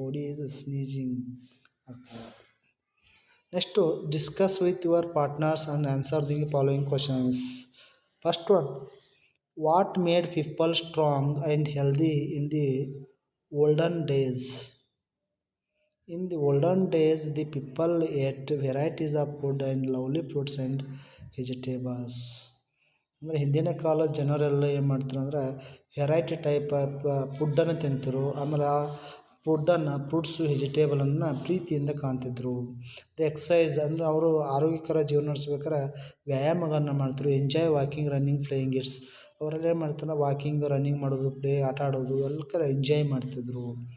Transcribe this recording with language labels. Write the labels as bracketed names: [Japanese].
[English] Body is sneezing ಆಗ್ತದೆ. Next discuss with your partners and answer the following questions. First one, what made people strong and healthy in the olden days? In the olden days, the people ate varieties of food and lovely fruits and vegetables. [Kannada] ಅಂದರೆ ಹಿಂದಿನ ಕಾಲದ ಜನರೆಲ್ಲ ಏನು ಮಾಡ್ತಾರೆ ಅಂದ್ರೆ variety type ಫುಡ್ಡನ್ನು ತಿಂತರು. ಆಮೇಲೆ ಆ ಫುಡ್ಡನ್ನು, ಫ್ರೂಟ್ಸು, ವೆಜಿಟೇಬಲನ್ನು ಪ್ರೀತಿಯಿಂದ ಕಾಣ್ತಿದ್ರು. ದ ಎಕ್ಸಸೈಸ್ ಅಂದರೆ ಅವರು ಆರೋಗ್ಯಕರ ಜೀವನ ನಡೆಸ್ಬೇಕಾರೆ ವ್ಯಾಯಾಮಗಳನ್ನು ಮಾಡ್ತಾರೆ. [English] Enjoy walking, running, playing its. [Kannada] ಅವರೆಲ್ಲ ಏನು ಮಾಡ್ತಾರೆ, ವಾಕಿಂಗ್, ರನ್ನಿಂಗ್ ಮಾಡೋದು, ಆಟ ಆಡೋದು ಎಲ್ಲ ಕಡೆ ಎಂಜಾಯ್ ಮಾಡ್ತಿದ್ರು.